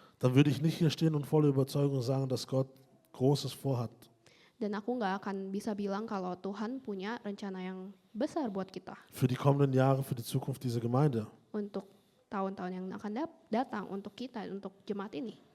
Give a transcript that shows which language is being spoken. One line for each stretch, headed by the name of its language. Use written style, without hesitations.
German: dann würde ich nicht hier stehen und voller Überzeugung sagen, dass Gott Großes vorhat.
Indonesian: dan aku nggak akan bisa bilang kalau Tuhan punya rencana yang besar buat kita
German: Für die kommenden Jahre, für die Zukunft dieser Gemeinde.
Indonesian: untuk tahun-tahun yang akan datang untuk kita, untuk jemaat ini.